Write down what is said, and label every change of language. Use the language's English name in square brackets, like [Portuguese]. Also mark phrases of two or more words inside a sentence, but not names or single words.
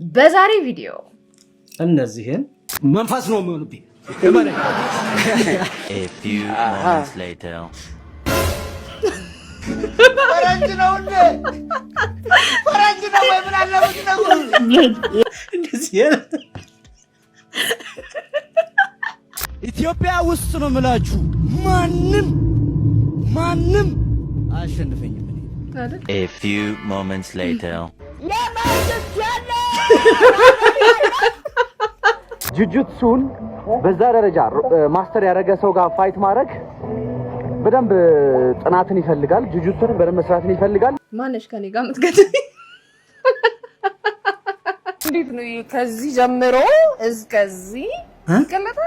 [Amharic] በዛሬ ቪዲዮ እነዚህን መንፈስ ነው የሚሆንብኝ [English] A few moments later [Amharic] ፈረንጅ ነው ወይ ምን አለ ነው እንደዚህ ኢትዮጵያ ውስጥ ነው የምላችሁ ማንም አሸንፈኝም [English] A few moments later [Amharic] ጁጁትሱን በዛ ደረጃ ማስተር ያደረገ ሰው ጋር ፋይት ማድረግ በደንብ ጥናትን ይፈልጋል። ጁጁትሱን በደንብ መስራትን ይፈልጋል። ማነሽ ከኔ ጋር የምትገጥም እንዴት ነው ከዚህ ጀምሮ እስከዚህ ይቀመጣል?